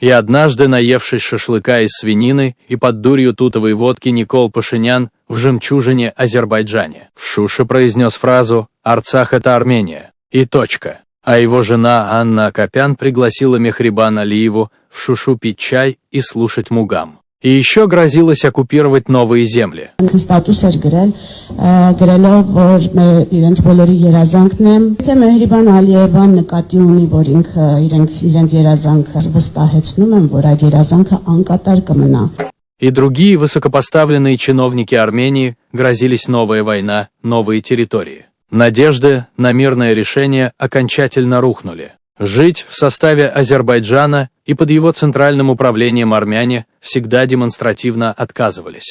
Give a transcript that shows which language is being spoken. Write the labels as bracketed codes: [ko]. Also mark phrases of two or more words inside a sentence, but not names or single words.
[ru] И однажды, наевшись шашлыка из свинины и под дурью тутовой водки, Никол Пашинян в «Жемчужине» Азербайджане в Шуше произнес фразу «Арцах – это Армения» и точка. А его жена Анна Акопян пригласила Мехрибан Алиеву в Шушу пить чай и слушать мугам. И еще грозилась оккупировать новые земли. [hy] Ստատուս էր գրելով, որ իրենց բոլորի երազանքն է, թե Մեհրիբան Ալիևան նկատի ունի, որ ինքը իրենց երազանքը վստահեցնում են, որ այդ երազանքը անկատար կմնա. [ru] И другие высокопоставленные чиновники Армении грозились новая война, новые территории. Надежды на мирное решение окончательно рухнули. Жить в составе Азербайджана и под его центральным управлением армяне всегда демонстративно отказывались.